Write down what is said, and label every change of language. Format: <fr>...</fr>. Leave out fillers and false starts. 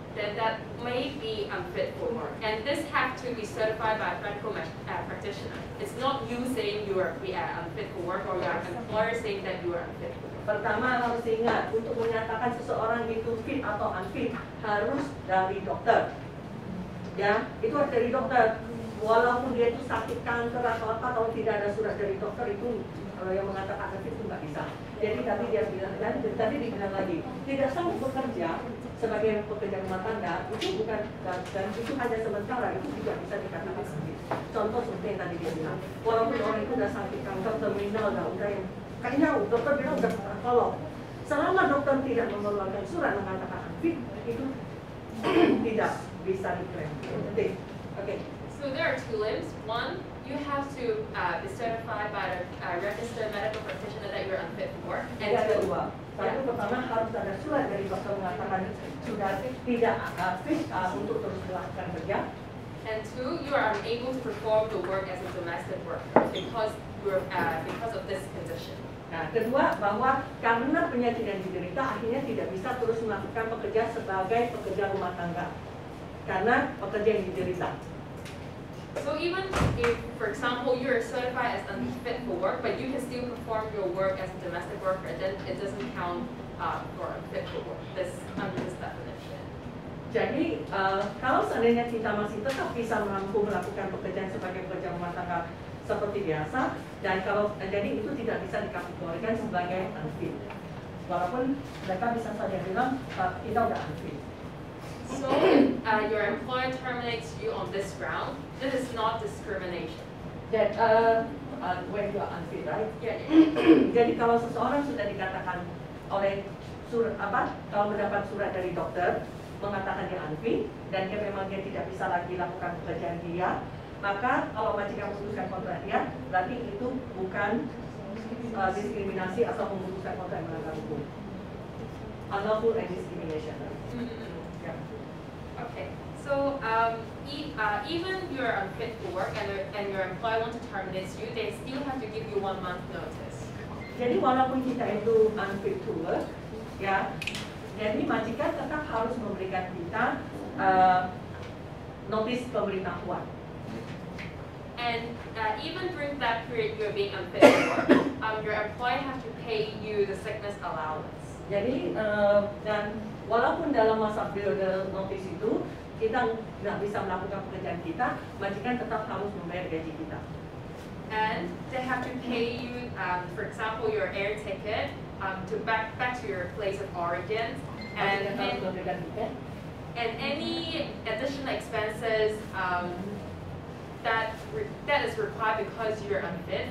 <en>Then that may be unfit for work. And this has to be certified by a medical practitioner. It's not you saying you are unfit for work or your employer saying that you are unfit for work.</en> <id>Pertama harus ingat, untuk menyatakan seseorang itu fit atau unfit harus dari dokter. Ya, itu harus dari dokter. Walaupun dia itu sakit kanker atau apa, kalau tidak ada surat dari dokter itu yang mengatakan unfit itu nggak bisa. Jadi tadi dibilang lagi, tidak sanggup bekerja sebagai pekerja rumah tangga itu bukan, dan itu hanya sementara, itu juga bisa dikatakan sakit. Contoh seperti yang tadi dia bilang, walaupun orang itu udah sakit kanker terminal, udah yang kayaknya dokter bilang udah tolong. Selama dokter tidak mengeluarkan surat mengatakan unfit, itu tidak bisa diklaim. Oke.</id> <en>So there are two limbs. One, you have to be certified by a registered medical practitioner that you're unfit for work. And</en> <id>Ada</id> <en>two,</en> <id>dua. Satu pertama harus ada surat dari dokter mengatakan sudah tidak fit untuk terus melakukan kerja.</id> <en>and two, you are unable to perform the work as a domestic worker because of this condition.</en> <id>Nah, kedua bahwa karena penyakit yang diderita akhirnya tidak bisa terus melakukan pekerja sebagai pekerja rumah tangga karena pekerja yang diderita.</id> <en>So even if, for example, you're certified as unfit for work, but you can still perform your work as a domestic worker, then it doesn't count for unfit for work. Under this definition.</en> <id>Jadi kalau seandainya kita masih tetap bisa mampu melakukan pekerjaan sebagai pekerja rumah tangga seperti biasa, dan kalau jadi itu tidak bisa dikategorikan sebagai unfit, walaupun mereka bisa saja bilang kita udah unfit.</id> <en>So if your employer terminates you on this ground, this is not discrimination. That when you are unfit, right? Yeah.</en> <id>Jadi kalau seseorang sudah dikatakan oleh kalau mendapat surat dari dokter mengatakan dia unfit dan dia memang tidak bisa lagi lakukan pekerjaan dia, maka kalau majikan memutuskan kontrak dia, berarti itu bukan diskriminasi atau memutuskan kontrak yang melanggar hukum.</id> <en>Unlawful and discrimination. Yeah. Okay. So even you're unfit for work and your employer wants to terminate you, they still have to give you 1 month notice.</en> <id>Jadi walaupun kita itu unfit to work, ya, jadi majikan tetap harus memberikan kita notis pemberitahuan.</id> <en>And even during that period you're being unfit for work, your employer have to pay you the sickness allowance.</en> <id>Jadi dan walaupun dalam masa periode notis itu kita nggak bisa melakukan pekerjaan kita, majikan tetap harus membayar gaji kita.</id> <en>And they have to pay you, for example, your air ticket to back to your place of origin, and any additional expenses that is required because you're unfit.</en>